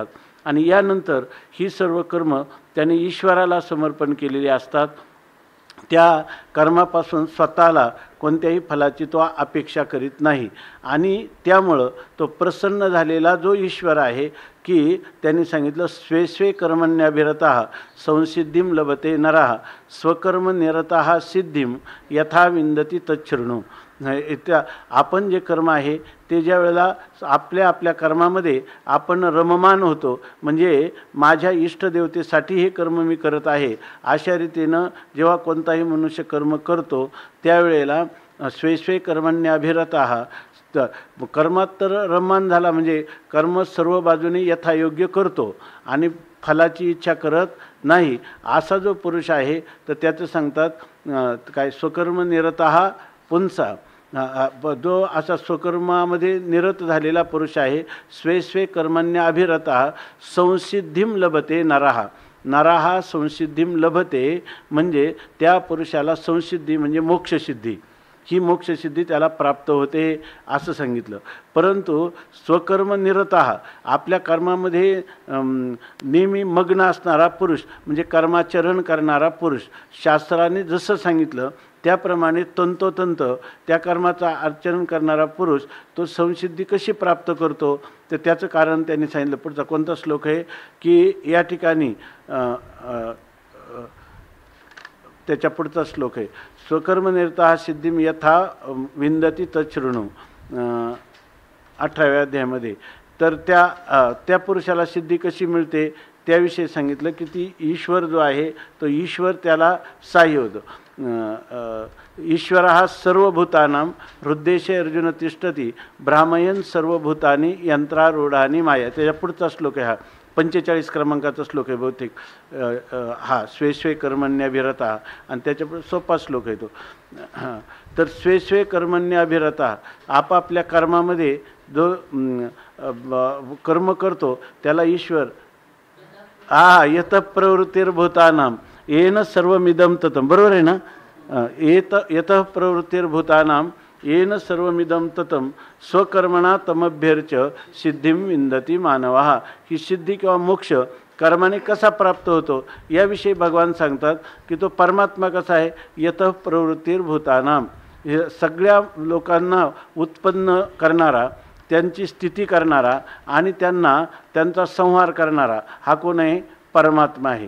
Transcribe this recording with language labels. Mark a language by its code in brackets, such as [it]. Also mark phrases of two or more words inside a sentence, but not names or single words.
[mr] आणि यानंतर ही सर्व कर्म त्याने ईश्वराला समर्पण केलेली असतात. त्या कर्मापासून स्वतःला कोणत्याही फलाची तो अपेक्षा करीत नाही आणि त्यामुळं तो प्रसन्न झालेला जो ईश्वर आहे की त्यांनी सांगितलं [sa] स्वे स्वे कर्मण्याभिरतः संसिद्धीं लभते नरः स्वकर्म निरतः सिद्धीं यथा विंदती तच्छृणु. [mr] त्या आपण जे कर्म आहे ते ज्या वेळेला आपल्या आपल्या कर्मामध्ये आपण रममान होतो, म्हणजे माझ्या इष्टदेवतेसाठी हे कर्म मी करत आहे अशा रीतीनं जेव्हा कोणताही मनुष्य कर्म करतो त्यावेळेला [sa] स्वे स्वे कर्मण्याभिरतः [mr] कर्मात तर रममान झाला, म्हणजे कर्म सर्व बाजूने यथायोग्य करतो आणि फलाची इच्छा करत नाही असा जो पुरुष आहे तर त्याचं सांगतात काय [sa] स्वकर्म निरतः पुंसा. [mr] जो असा स्वकर्मामध्ये निरत झालेला पुरुष आहे [sa] स्वे स्वे कर्मण्याभिरतः संसिद्धीं लभते नरः. नरः संसिद्धीं लभते [mr] म्हणजे त्या पुरुषाला संसिद्धी म्हणजे मोक्षसिद्धी, ही मोक्षसिद्धी त्याला प्राप्त होते असं सांगितलं. परंतु [sa] स्वकर्म निरतः [mr] आपल्या कर्मामध्ये नेहमी मग्न असणारा पुरुष म्हणजे कर्माचरण करणारा पुरुष शास्त्राने जसं सांगितलं त्याप्रमाणे तंतोतंत त्या कर्माचं आचरण करणारा पुरुष तो संसिद्धी कशी प्राप्त करतो तर त्याचं कारण त्यांनी सांगितलं. पुढचा कोणता श्लोक आहे की या ठिकाणी त्याच्या पुढचा श्लोक आहे [sa] स्वकर्मनिरतः सिद्धीं यथा विंदती तच्छृणु [mr] 18व्या अध्यायामध्ये. तर त्या पुरुषाला सिद्धी कशी मिळते त्याविषयी सांगितलं की ती ईश्वर जो आहे तो ईश्वर त्याला सहाय्य होतो. [sa] ईश्वरः सर्वभूतानां हृद्देशे अर्जुन तिष्ठति भ्रामयन् सर्वभूतानि यंत्रारूढानि माया. [mr] त्याच्या पुढचा श्लोक आहे हा 45 क्रमांकाचा श्लोक आहे बहुतेक हा [sa] स्वे स्वे कर्मण्याभिरतः [mr] आणि त्याच्यापुढे सोपा श्लोक आहे तो. तर [sa] स्वे स्वे कर्मण्याभिरतः [mr] आपापल्या कर्मामध्ये जो कर्म करतो त्याला ईश्वर [sa] यत प्रवृत्तिर्भूतानां येन सर्वमिदं ततं. [mr] बरोबर आहे ना. [sa] यत प्रवृत्तिर्भूतानां येन सर्वमिदं ततं स्वकर्मणा तमभ्यर्च सिद्धीं विंदती मानवः. [mr] ही सिद्धी किंवा मोक्ष कर्माने कसा प्राप्त होतो याविषयी भगवान सांगतात की तो परमात्मा कसा आहे [sa] यत प्रवृत्तिर्भूतानां, [mr] हे सगळ्या लोकांना उत्पन्न करणारा, त्यांची स्थिती करणारा आणि त्यांचा संहार करणारा हा कोण आहे परमात्मा आहे.